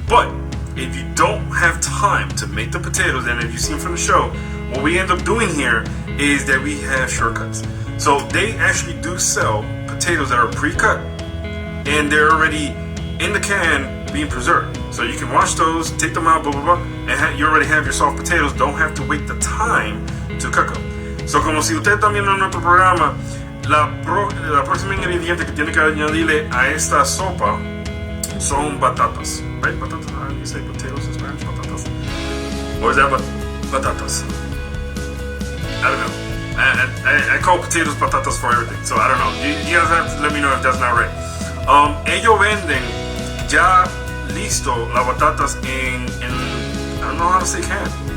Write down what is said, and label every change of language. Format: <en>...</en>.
<en>But if you don't have time to make the potatoes, and if you've seen from the show, what we end up doing here is that we have shortcuts. So they actually do sell potatoes that are pre-cut and they're already in the can being preserved. So you can wash those, take them out, blah blah blah, and you already have your soft potatoes. Don't have to wait the time to cook them.</en> <es>So como si usted también en nuestro programa, la próxima ingrediente que tiene que añadirle a esta sopa son batatas.</es> <en>Right? Batatas? How do you say potatoes in Spanish? Batatas? Or is that batatas? I don't know. I call potatoes patatas for everything. So I don't know. You guys have to let me know if that's not right.</en> <es>Ellos venden ya listo las batatas en</es> <en>I don't know how to say can.</en>